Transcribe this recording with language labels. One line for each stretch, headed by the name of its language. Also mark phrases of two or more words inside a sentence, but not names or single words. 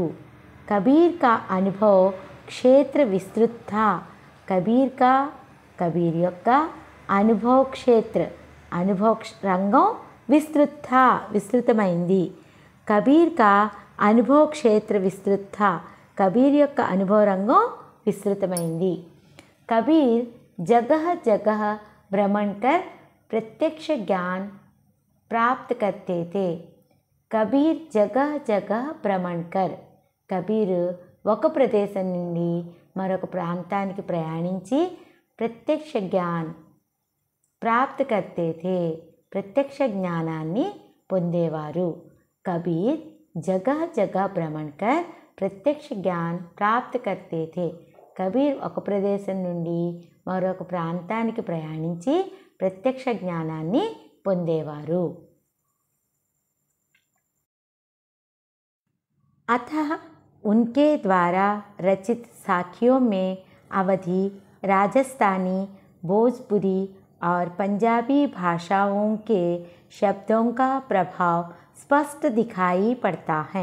Hindi: कबीर का अनुभव क्षेत्र विस्तृत था.
Telugu: కబీర్ యొక్క అనుభవ క్షేత్ర అనుభవ రంగం
Hindi: विस्तृत था
Telugu: విస్తృతమైంది.
Hindi: कबीर का अनुभव क्षेत्र विस्तृत था
Telugu: కబీర్ యొక్క అనుభవ రంగం విస్తృతమైంది.
Hindi: कबीर जगह जगह भ्रमण कर प्रत्यक्ष ज्ञान प्राप्त करते थे. कबीर जगह जगह भ्रमण कर,
Telugu: కబీర్ ఒక ప్రదేశం నుండి మరొక ప్రాంతానికి ప్రయాణించి
Hindi: प्रत्यक्ष ज्ञान प्राप्त करते थे
Telugu: ప్రత్యక్ష జ్ఞానాన్ని పొందేవారు.
Hindi: कबीर जगह जगह भ्रमण कर प्रत्यक्ष ज्ञान प्राप्त करते थे.
Telugu: కబీర్ ఒక ప్రదేశం నుండి మరొక ప్రాంతానికి ప్రయాణించి ప్రత్యక్ష జ్ఞానాన్ని పొందేవారు.
Hindi: अतः उनके द्वारा रचित साखियों में अवधी, राजस्थानी, भोजपुरी और पंजाबी भाषाओं के शब्दों का प्रभाव स्पष्ट दिखाई पड़ता है.